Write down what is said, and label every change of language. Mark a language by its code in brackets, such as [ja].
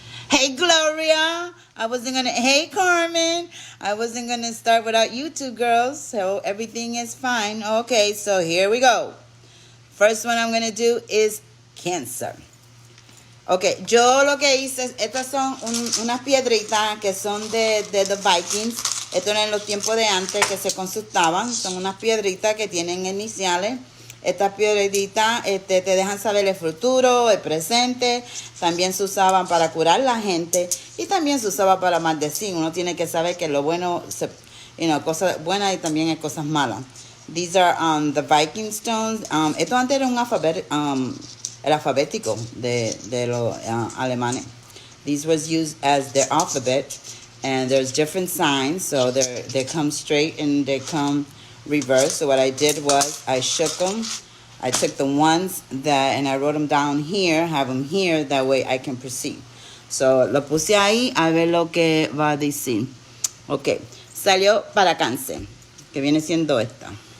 [en] Hey, Gloria, hey, Carmen, I wasn't going to start without you two girls, so everything is fine. Okay, so here we go. First one I'm going to do is Cancer. [es] Ok, yo lo que hice, estas son unas piedritas que son de The Vikings. Esto era en los tiempos de antes que se consultaban. Son unas piedritas que tienen iniciales. Estas piedritas te dejan saber el futuro, el presente. También se usaban para curar la gente. Y también se usaba para maldecir. Uno tiene que saber que lo bueno, cosas buenas y también hay cosas malas. [en] These are the Viking stones. [es] Esto antes era un el alfabético de los alemanes. [en] These was used as their alphabet, and there's different signs. So they come straight and they come reverse. So what I did was I shook them. I took the ones and I wrote them down here, have them here, that way I can proceed. [es] So lo puse ahí a ver lo que va a decir. Ok, salió para Cáncer, que viene siendo esta.